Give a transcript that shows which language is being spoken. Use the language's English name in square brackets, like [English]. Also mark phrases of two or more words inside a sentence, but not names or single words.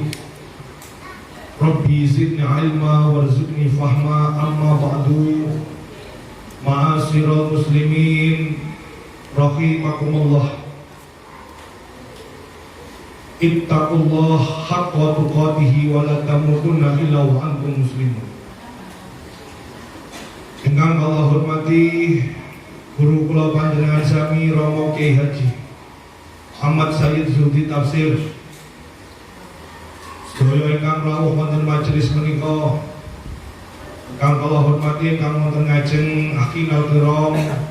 [Arabic] رب زدني علما وارزقني فهما. أما بعد. معاشر المسلمين رحمكم الله. اتقوا الله حق تقاته ولا تموتن إلا وأنتم مسلمون. [Javanese] Ingkang Allah hormati guru kula panjenengan sami Romo Kyai Haji Muhammad Sayyid Zuhdi Tafsir, sedaya ingkang rawuh wonten majelis menika, ingkang kula hormati ingkang wonten ngajeng [Arabic] آخر الكرام